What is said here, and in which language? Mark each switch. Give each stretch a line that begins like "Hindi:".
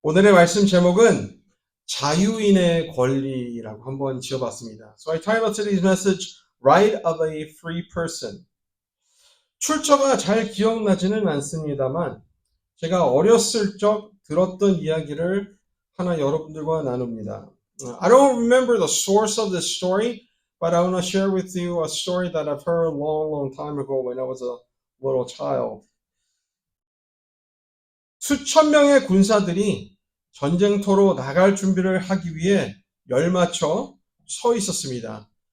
Korean: 오늘의 말씀 제목은 자유인의 권리라고 한번 지어봤습니다.
English: So I titled today's message, Right of a Free Person.
Korean: 출처가 잘 기억나지는 않습니다만 제가 어렸을 적 들었던 이야기를 하나 여러분들과 나눕니다.
English: I don't remember the source of this story, but I want to share with you a story that I've heard a long, long time ago when I was a little child.
Korean: 수천 명의 군사들이 전쟁터로 나갈 준비를 하기 위해 열맞춰 서 있었습니다.